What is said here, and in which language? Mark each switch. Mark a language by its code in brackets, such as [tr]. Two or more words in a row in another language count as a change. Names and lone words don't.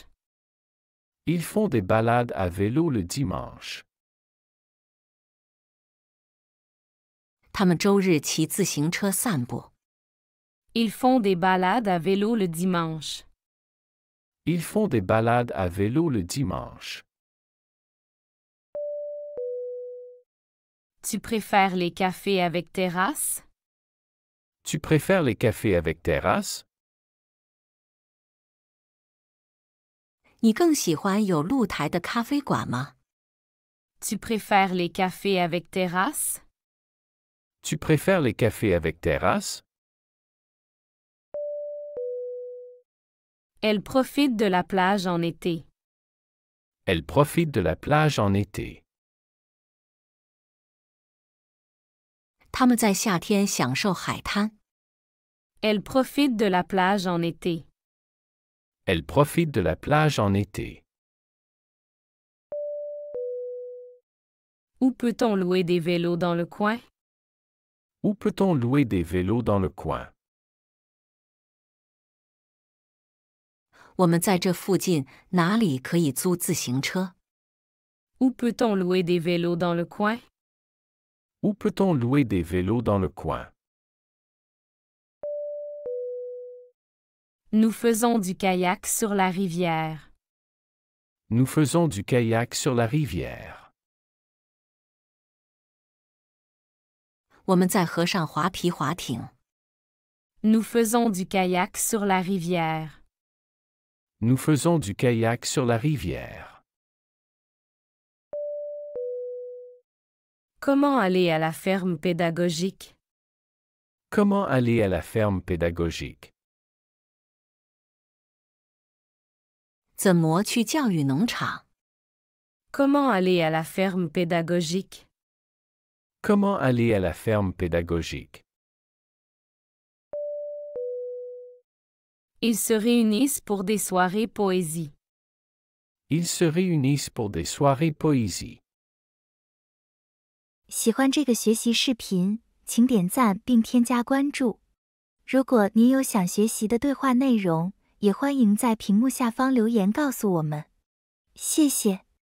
[fr] Ils font des balades à vélo le dimanche. [zh] 他们周日骑自行车散步。 [fr] Ils font des balades à vélo le dimanche. Ils font des balades à vélo le dimanche. Tu préfères les cafés avec terrasse? Tu préfères les cafés avec terrasse? [zh] 你更喜欢有露台的咖啡馆吗？ [fr] Tu préfères les cafés avec terrasse? Tu préfères les cafés avec terrasse? Elle profite de la plage en été. Elle profite de la plage en été. [zh] 他们在夏天享受海滩。 [fr] Elle profite de la plage en été. Elle profite de la plage en été. Où peut-on louer des vélos dans le coin? Où peut-on louer des vélos dans le coin? [zh] 我们在这附近哪里可以租自行车？ [fr] Où peut-on louer des vélos dans le coin? Où peut-on louer des vélos dans le coin? Nous faisons du kayak sur la rivière. Nous faisons du kayak sur la rivière. [zh] 我们在河上划皮划艇。 [fr] Nous faisons du kayak sur la rivière. Nous faisons du kayak sur la rivière. Comment aller à la ferme pédagogique? Comment aller à la ferme pédagogique? [zh] 怎么去教育农场？ [fr] Comment aller à la ferme pédagogique? Comment aller à la ferme pédagogique? Ils se réunissent pour des soirées poésie. Ils se réunissent pour des soirées poésie. [zh] 喜欢这个学习视频，请点赞并添加关注。如果您有想学习的对话内容，也欢迎在屏幕下方留言告诉我们。谢谢。